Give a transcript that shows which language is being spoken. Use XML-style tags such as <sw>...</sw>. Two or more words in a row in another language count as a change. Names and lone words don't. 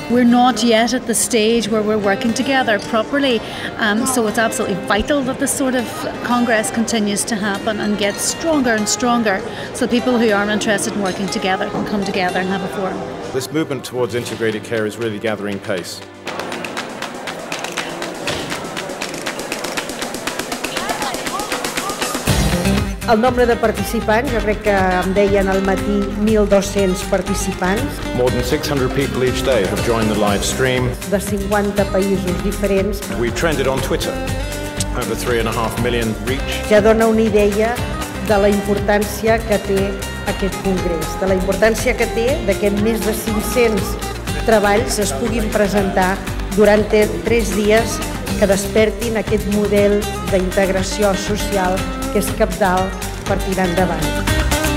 <en>We're not yet at the stage where we're working together properly, so it's absolutely vital that this sort of congress continues to happen and gets stronger and stronger, so people who are interested in working together can come together and have a forum. This movement towards integrated care is really gathering pace.</en> <ca>El nombre de participants, jo crec que em deien al matí 1.200 participants.</ca> <en>More than 600 people each day have joined the live stream.</en> <ca>De 50 països diferents.</ca> <en>We've trended on Twitter, over 3.5 million reach.</en> <ca>Ja dona una idea de la importància que té aquest congrés, de la importància que té que més de 500 treballs es puguin presentar durant 3 dies que despertin aquest model d'integració social que és cabdal per tirar endavant.</ca>